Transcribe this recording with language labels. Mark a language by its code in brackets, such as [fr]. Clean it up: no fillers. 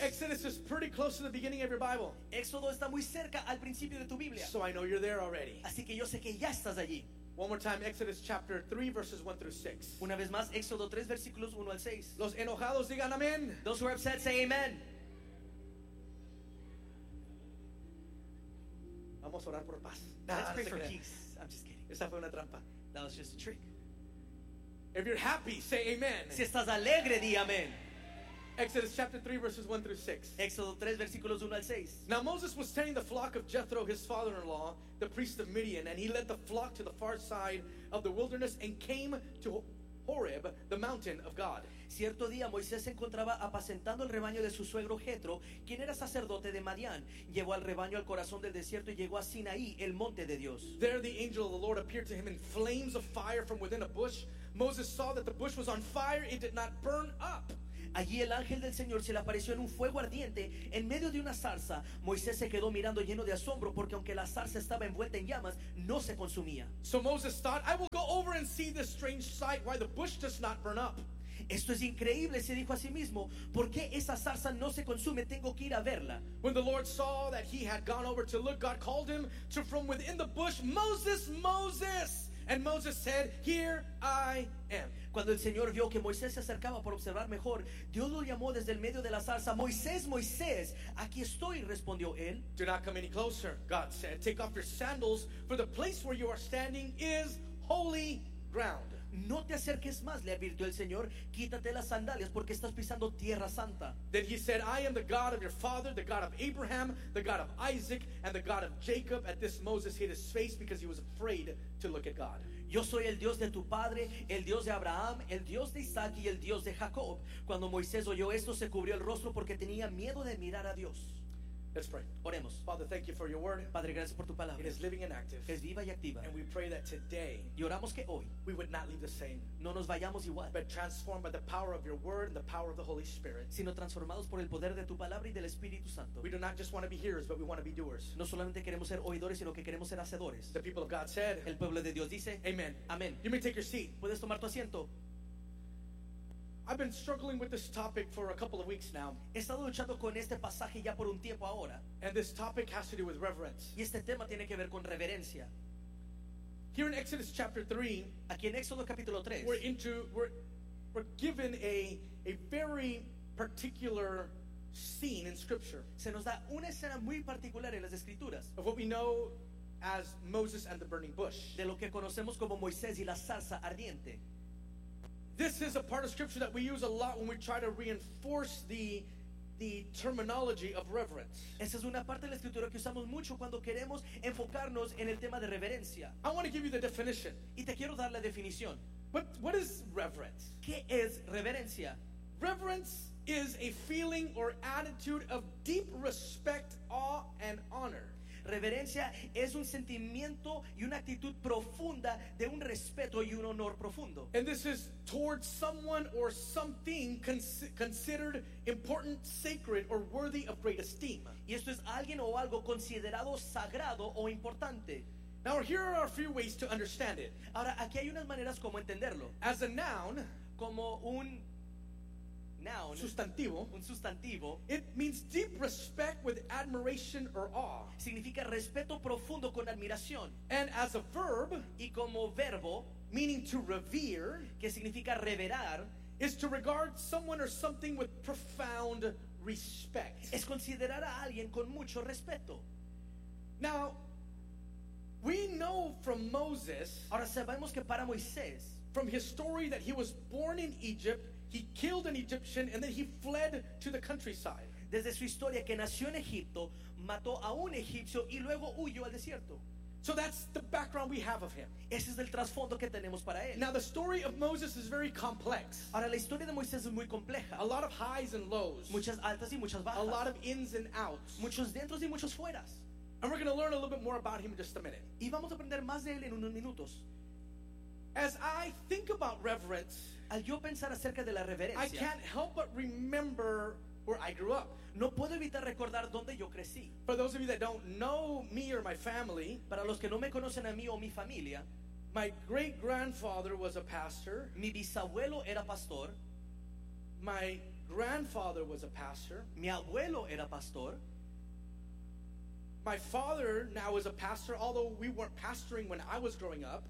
[en] Exodus is pretty close to the beginning of your Bible. [es] Éxodo está muy cerca al principio de tu Biblia. [en] So I know you're there already. [es] Así que yo sé que ya estás allí. [en] One more time, Exodus chapter 3, verses 1 through 6. [es] Una vez más, Éxodo 3, versículos 1 al 6. Los enojados digan amén. [en] Those who are upset say amen. [es] Vamos a orar por paz. [en] Let's pray for peace. I'm just kidding. [es] Esa fue una trampa. [en] That was just a trick. If you're happy, say amen. [es] Si estás alegre, di amén. [en] Exodus chapter 3, verses 1 through 6. [es] Éxodo 3, versículos 1 al 6. [en] Now Moses was tending the flock of Jethro, his father-in-law, the priest of Midian, and he led the flock to the far side of the wilderness and came to Horeb, the mountain of God. [es] Cierto día, Moisés se encontraba apacentando el rebaño de su suegro Jethro, quien era sacerdote de Madián. Llevó al rebaño al corazón del desierto y llegó a Sinaí, el monte de Dios. [en] There the angel of the Lord appeared to him in flames of fire from within a bush. Moses saw that the bush was on fire, it did not burn up. [es] Allí el ángel del Señor se le apareció en un fuego ardiente en medio de una zarza. Moisés se quedó mirando lleno de asombro porque aunque la zarza estaba envuelta en llamas, no se consumía. [en] So Moses thought, I will go over and see this strange sight, why the bush does not burn up. [es] Esto es increíble, se dijo a sí mismo. ¿Por qué esa zarza no se consume? Tengo que ir a verla. [en] When the Lord saw that he had gone over to look, God called him to from within the bush, Moses, Moses. And Moses said, here I am. [es] Cuando el Señor vio que Moisés se acercaba para observar mejor, Dios lo llamó desde el medio de la zarza, Moisés, Moisés, aquí estoy, respondió él. [en] Do not come any closer, God said. Take off your sandals, for the place where you are standing is holy ground. [es] No te acerques más, le advirtió el Señor. Quítate las sandalias porque estás pisando tierra santa. [en] Then he said, I am the God of your father, the God of Abraham, the God of Isaac, and the God of Jacob. At this, Moses hid his face because he was afraid to look at God. [es] Yo soy el Dios de tu padre, el Dios de Abraham, el Dios de Isaac y el Dios de Jacob. Cuando Moisés oyó esto, se cubrió el rostro porque tenía miedo de mirar a Dios. [en] Let's pray. [es] Oremos. [en] Father, thank you for your word. [es] Padre, gracias por tu palabra. [en] It is living and active. [es] Es viva y activa. [en] And we pray that today, [es] y oramos que hoy, [en] we would not leave the same, [es] no nos vayamos igual, [en] but transformed by the power of your word and the power of the Holy Spirit, [es] sino transformados por el poder de tu palabra y del Espíritu Santo. [en] We do not just want to be hearers, but we want to be doers. [es] No solamente queremos ser oidores, sino que queremos ser hacedores. [en] The people of God said, [es] el pueblo de Dios dice, [en] amen. [es] Amen. [en] You may take your seat. [es] Puedes tomar tu asiento. [en] I've been struggling with this topic for a couple of weeks now. [es] He estado luchando con este pasaje ya por un tiempo ahora. [en] And this topic has to do with reverence. [es] Y este tema tiene que ver con reverencia. [en] Here in Exodus chapter 3, [es] aquí en Éxodo capítulo 3, [en] we're given a very particular scene in Scripture. [es] Se nos da una escena muy particular en las Escrituras. [en] Of what we know as Moses and the burning bush. [es] De lo que conocemos como Moisés y la zarza ardiente. [en] This is a part of Scripture that we use a lot when we try to reinforce the terminology of reverence. [es] Esa es una parte de la Escritura que usamos mucho cuando queremos enfocarnos en el tema de reverencia. [en] I want to give you the definition. [es] Y te quiero dar la definición. [en] What is reverence? [es] ¿Qué es reverencia? [en] Reverence is a feeling or attitude of deep respect, awe, and honor. [es] Reverencia es un sentimiento y una actitud profunda de un respeto y un honor profundo. [en] And this is towards someone or something considered important, sacred, or worthy of great esteem. [es] Y esto es alguien o algo considerado sagrado o importante. [en] Now here are a few ways to understand it. [es] Ahora aquí hay unas maneras como entenderlo. [en] As a noun, [es] como un noun, sustantivo, un sustantivo, [en] it means deep respect with admiration or awe. [es] Significa respeto profundo con admiración. [en] And as a verb, [es] y como verbo, [en] meaning to revere, [es] que significa reverar, [en] is to regard someone or something with profound respect. [es] Es considerar a alguien con mucho respeto. [en] Now, we know from Moses, [es] ahora sabemos que para Moisés, [en] from his story that he was born in Egypt. He killed an Egyptian and then he fled to the countryside. [es] Desde su historia que nació en Egipto, mató a un egipcio y luego huyó al desierto. [en] So that's the background we have of him. [es] Ese es el trasfondo que tenemos para él. [en] Now the story of Moses is very complex. [es] Ahora la historia de Moisés es muy compleja. [en] A lot of highs and lows. [es] Muchas altas y muchas bajas. [en] A lot of ins and outs. [es] Muchos dentros y muchos fueras. [en] And we're going to learn a little bit more about him in just a minute. [es] Y vamos a aprender más de él en unos minutos. [en] As I think about reverence, [es] al yo pensar acerca de la reverencia, [en] I can't help but remember where I grew up. [es] No puedo evitar recordar donde yo crecí. [en] For those of you that don't know me or my family, [es] para los que no me conocen a mí o mi familia, [en] my great grandfather was a pastor. [es] Mi bisabuelo era pastor. [en] My grandfather was a pastor. [es] Mi abuelo era pastor. [en] My father now is a pastor, although we weren't pastoring when I was growing up.